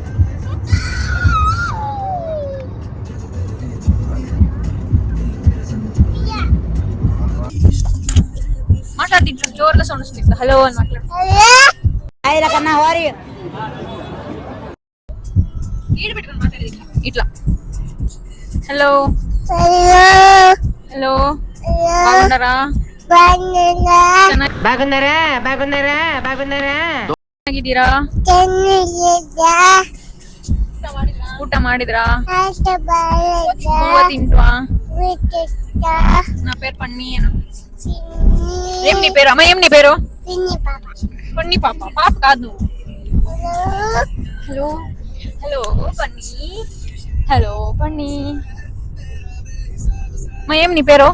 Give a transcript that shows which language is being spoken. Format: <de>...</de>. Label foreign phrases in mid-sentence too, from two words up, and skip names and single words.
<te>మాట్లాడి ఇంట్లో జోరుగా సౌండ్ వస్తుంది. హలో అని మాట్లాడు. ఈడు పెట్టుకొని మాట్లాడేది ఇట్లా. హలో హలో, బాగున్నారా?</te> <kn>ಚೆನ್ನಾಗಿದ್ದೀರಾ? ಊಟ ಮಾಡಿದ್ರಾ? ಹೂವ ತಿಂಟ್ವಾ?</kn> <te>నా పేరు పన్నీ. ఏం నీ పేరు అమ్మ? ఏం నీ పేరు? పన్నీ పాప. పాప కాదు నువ్వు. హలో హలో పన్నీ. హలో పన్నీ. మా ఏం నీ పేరు?</te>